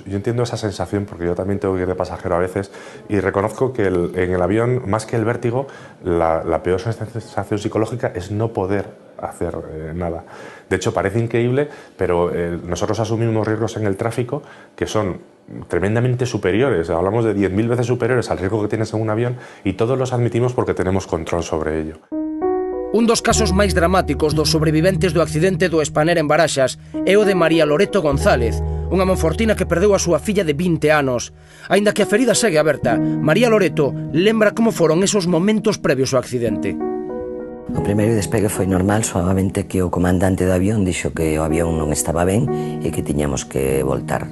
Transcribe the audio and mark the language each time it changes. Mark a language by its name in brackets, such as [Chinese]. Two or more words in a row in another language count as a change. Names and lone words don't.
[Spanish] Yo entiendo esa sensación porque yo también tengo que ir de pasajero a veces y reconozco que en el avión, más que el vértigo, la peor sensación psicológica es no poder hacer nada. De hecho, parece increíble, pero nosotros asumimos riesgos en el tráfico que son tremendamente superiores. Hablamos de 10.000 veces superiores al riesgo que tienes en un avión y todos los admitimos porque tenemos control sobre ello. [Galician] Un dos casos máis dramáticos dos sobreviventes do accidente do Spanair en Baraxas é o de María Loreto González, unha monfortina que perdeu a súa filla de 20 anos. Aínda que a ferida segue aberta, María Loreto lembra como foron esos momentos previos ao accidente. O primeiro despegue foi normal, solamente que o comandante do avión dixo que o avión non estaba ben e que tiñamos que voltar.